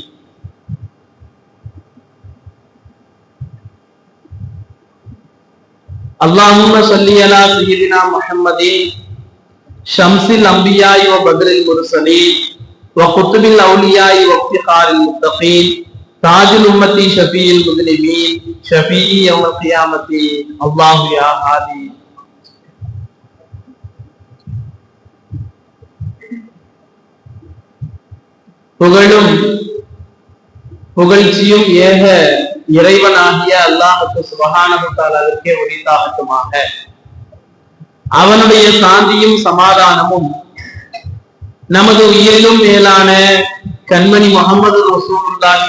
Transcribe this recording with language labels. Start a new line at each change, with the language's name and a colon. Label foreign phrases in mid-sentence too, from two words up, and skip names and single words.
Arabic: اللهم صل على سيدنا محمد شمس الأنبياء وبدر المرسلين وقطب الأولياء وافتخار المتقين تاج الأمة شفيع المذنبين شفيع يوم القيامة. الله يا هادي.
Tamil: புகழும் புகழ்ச்சியும் ஏக இறைவனாகிய அல்லாஹ்வுக்கு
Arabic: سبحانه وتعالى
Tamil: உரித்தாகட்டுமாக. அவனுடைய சாந்தியும் சமாதானமும் நமது உயிரிலும் மேலான கண்மணி முஹம்மது ரசூலுல்லாஹி